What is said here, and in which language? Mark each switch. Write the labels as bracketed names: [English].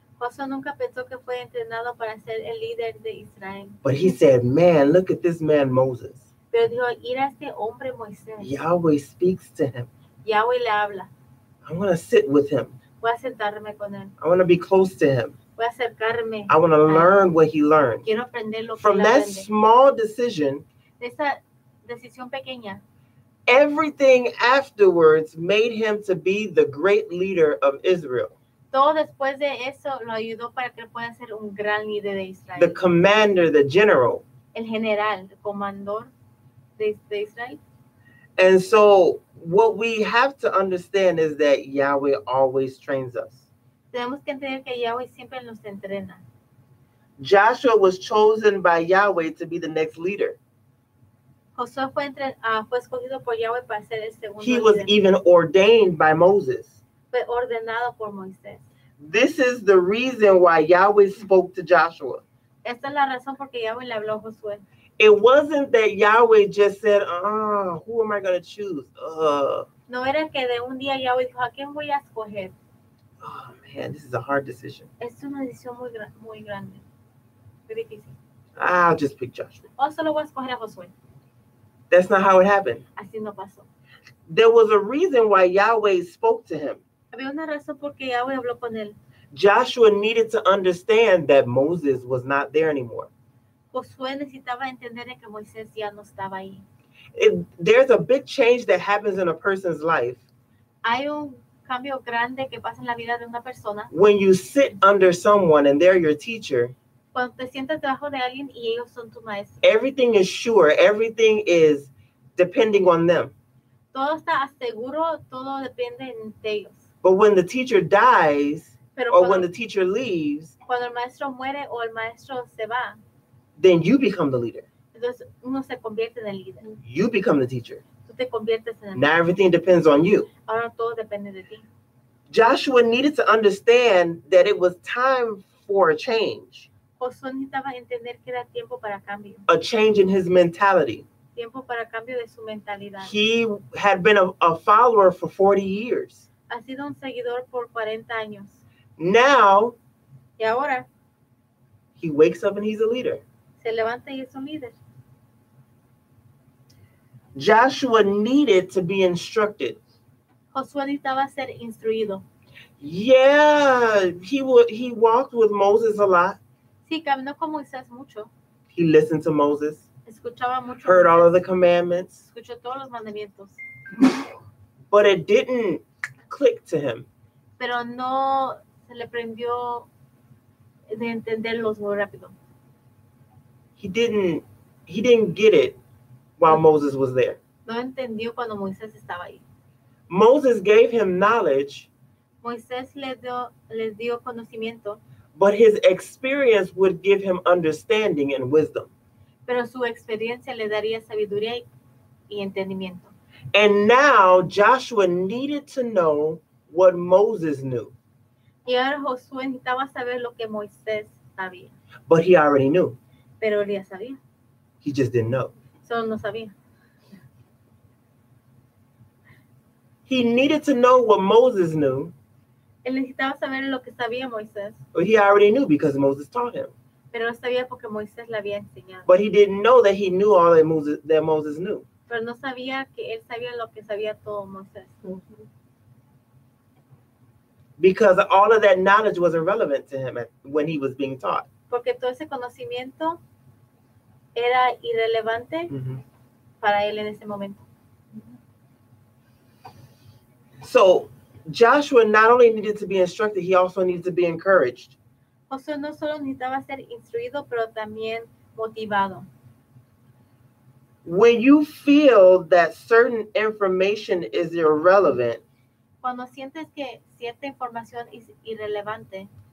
[Spanish] Josué nunca pensó que fue entrenado para ser el líder de Israel. [English] But he said, man, look at this man Moses. [Spanish] Pero dijo, ir a este hombre Moisés. [English] Yahweh speaks to him. [Spanish] Yahweh le habla. [English] I want to sit with him. [Spanish] Voy a sentarme con él. [English] I want to be close to him. [Spanish] Voy a acercarme. [English] I want to learn what he learned. [Spanish] Quiero aprender lo que [English] From [Spanish] él [English] that [Spanish] aprende. [English] small decision, [Spanish] De esa decisión pequeña, [English] everything afterwards made him to be the great leader of Israel, [Spanish] todo después de eso lo ayudó para que él pueda ser un gran líder de Israel. [English] the commander, the general. [Spanish] El general, el comandor de Israel. [English] And so what we have to understand is that Yahweh always trains us. [Spanish] Tenemos que entender que Yahweh siempre nos entrena. [English] Joshua was chosen by Yahweh to be the next leader. [Spanish] Josué fue escogido por Yahweh para ser el segundo [English] He was [Spanish] líder. [English] even ordained by Moses. [Spanish] Fue ordenado por Moisés. [English] This is the reason why Yahweh spoke to Joshua. [Spanish] Esta es la razón por que Yahweh le habló a Josué. [English] It wasn't that Yahweh just said, who am I going to choose? [Spanish] No era que de un día Yahweh dijo, ¿a quién voy a escoger? [English] Oh man, this is a hard decision. [Spanish] Es una decisión muy grande, muy difícil. [English] I'll just pick Joshua. [Spanish] O solo voy a escoger a Josué. [English] That's not how it happened. [Spanish] Así no pasó. [English] There was a reason why Yahweh spoke to him. [Spanish] Había una razón por que Yahweh habló con él. [English] Joshua needed to understand that Moses was not there anymore. [Spanish] Josué necesitaba entender que Moisés ya no estaba ahí. [English] There's a big change that happens in a person's life [Spanish] Hay un cambio grande que pasa en la vida de una persona [English] when you sit under someone and they're your teacher. [Spanish] cuando te sientas debajo de alguien y ellos son tu maestro. [English] Everything is sure. Everything is depending on them. [Spanish] Todo está seguro, todo depende de ellos. [English] But when the teacher dies [Spanish] Pero [English] or when [Spanish] cuando, [English] the teacher leaves, [Spanish] cuando el maestro muere o el maestro se va, [English] then you become the leader. [Spanish] entonces uno se convierte en el líder. [English] You become the teacher. [Spanish] Tú te conviertes en el [English] Now [Spanish] líder. [English] everything depends on you. [Spanish] Ahora todo depende de ti. [English] Joshua needed to understand that it was time for a change, [Spanish] Josué necesitaba entender que era tiempo para cambio. [English] a change in his mentality. [Spanish] Tiempo para cambio de su mentalidad. [English] He had been a follower for 40 years. [Spanish] Ha sido un seguidor por 40 años. [English] Now [Spanish] Y ahora [English] he wakes up and he's a leader. [Spanish] se levanta y es un líder. [English] Joshua needed to be instructed. [Spanish] Josué necesitaba ser instruido. [English] Yeah, he walked with Moses a lot. [Spanish] Sí, caminó con Moisés mucho. [English] He listened to Moses, [Spanish] Escuchaba mucho. [English] heard all [Spanish] Moisés. [English] of the commandments, [Spanish] Escuchó todos los mandamientos. [English] but it didn't click to him. [Spanish] Pero no se le prendió de entenderlos muy rápido. [English] He didn't get it while Moses was there. [Spanish] No entendió cuando Moisés estaba ahí. [English] Moses gave him knowledge, [Spanish] Moisés les dio conocimiento, [English] but his experience would give him understanding and wisdom. [Spanish] pero su experiencia le daría sabiduría y entendimiento. [English] And now Joshua needed to know what Moses knew, [Spanish] Y ahora Josué necesitaba saber lo que Moisés sabía, [English] but he already knew. [Spanish] pero él ya sabía, [English] He just didn't know. [Spanish] solo no sabía. [English] He needed to know what Moses knew, [Spanish] Él necesitaba saber lo que sabía Moisés, [English] but he already knew because Moses taught him. [Spanish] pero no sabía porque Moisés le había enseñado. [English] But he didn't know that he knew all that Moses knew. [Spanish] Pero no sabía que él sabía lo que sabía todo Moisés. [English] Because all of that knowledge was irrelevant to him when he was being taught. [Spanish] Porque todo ese conocimiento era irrelevante para él en ese momento. [English] So Joshua not only needed to be instructed, he also needed to be encouraged. [Spanish] Josué no solo necesitaba ser instruido, pero también motivado. [English] When you feel that certain information is irrelevant, [Spanish] Cuando sientes que cierta información es irrelevante,